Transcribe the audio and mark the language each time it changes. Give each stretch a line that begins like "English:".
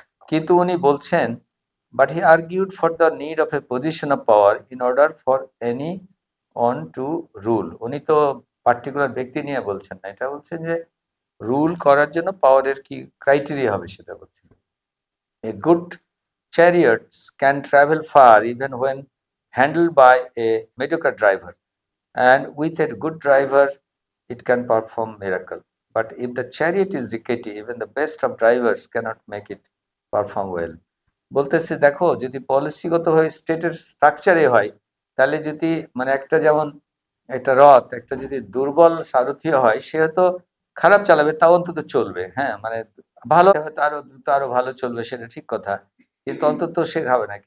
Bangla: কিন্তু উনি বলছেন,
English: But he argued for the need of a position of power in order for any one to rule.
Bangla: উনি তো particular ব্যক্তি নিয়ে বলছেন না, এটা বলছেন যে রুল করার জন্য পাওয়ারের কি ক্রাইটেরিয়া হবে সেটা বলছি।
English: A good chariots can travel far even when handled by a mediocre driver, and with a good driver, it can perform miracle. But if the chariot is rickety, even the best of drivers cannot make it perform well.
Bangla: বলতেছে দেখো যদি পলিসিগতভাবে স্টেটের স্ট্রাকচারে হয় তাহলে যদি মানে একটা যেমন একটা রথ একটা যদি দুর্বল সারথি হয় সে হয়তো খারাপ চালাবে তাও অন্তত চলবে, হ্যাঁ মানে ভালো হয়তো আরো দ্রুত আরো ভালো চলবে সেটা ঠিক কথা, কিন্তু অন্তত সে হবে না।